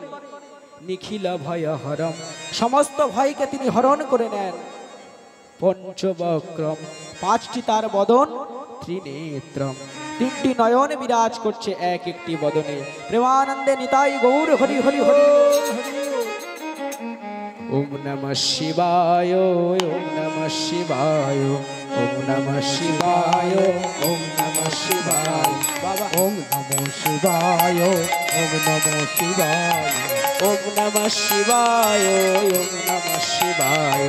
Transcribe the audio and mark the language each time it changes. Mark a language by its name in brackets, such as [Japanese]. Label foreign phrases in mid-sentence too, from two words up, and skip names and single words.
[Sanskrit] নিখিল ভয় হরম, [Bangla] সমস্ত ভয়কে তিনি হরণ করে নেন। পঞ্চবক্রম, পাঁচটি তার বদন। ত্রিনেত্রম, তিনটি নয়ন বিরাজ করছে এক একটি বদনে। প্রেমানন্দে নিতাই গৌর হরি হরি হরি। [Sanskrit] ওম নমঃ শিবায়, ওম নমঃ শিবায়, ওম নমঃ শিবায়, ওম নমঃ শিবায়। [Bangla] বাবা, [Sanskrit] ওম নমঃ শিবায়, ওম নমঃ শিবায়, ওম নমঃ শিবায়, ওম নমঃ শিবায়,